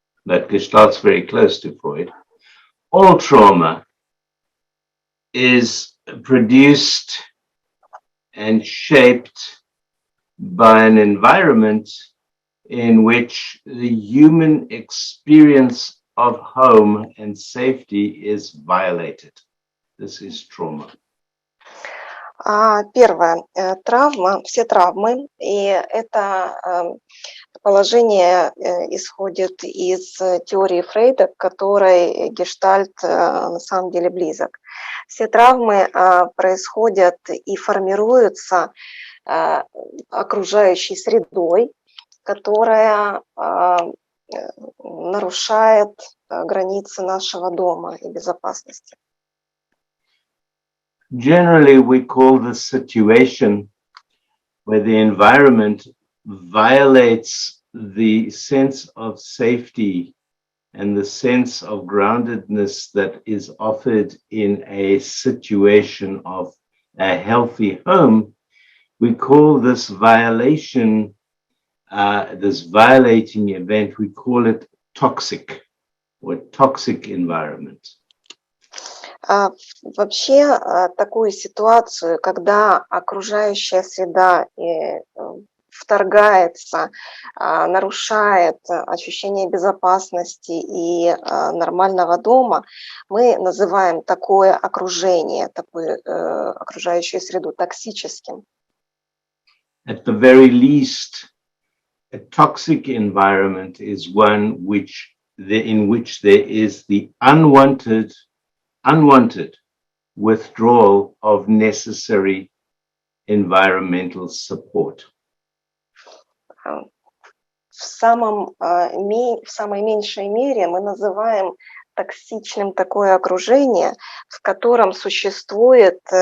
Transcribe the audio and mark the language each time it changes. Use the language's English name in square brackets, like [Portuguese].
[English] That Gestalt's very close to Freud. All trauma is produced and shaped by an environment in which the human experience of home and safety is violated. This is trauma. [Russian] Первое. Травма, все травмы, и это положение исходит из теории Фрейда, к которой гештальт на самом деле близок. Все травмы происходят и формируются окружающей средой, которая нарушает границы нашего дома и безопасности. [English] Generally, we call this situation where the environment violates the sense of safety and the sense of groundedness that is offered in a situation of a healthy home. We call this violation, this violating event, we call it toxic or toxic environment. [Russian] Вообще такую ситуацию, когда окружающая среда вторгается, нарушает ощущение безопасности и нормального дома, мы называем такое окружение, такую окружающую среду токсическим. [English] At the very least, a toxic environment is one in which there is the unwanted withdrawal of necessary environmental support. [Russian] В самой меньшей мере мы называем токсичным такое окружение, в котором существует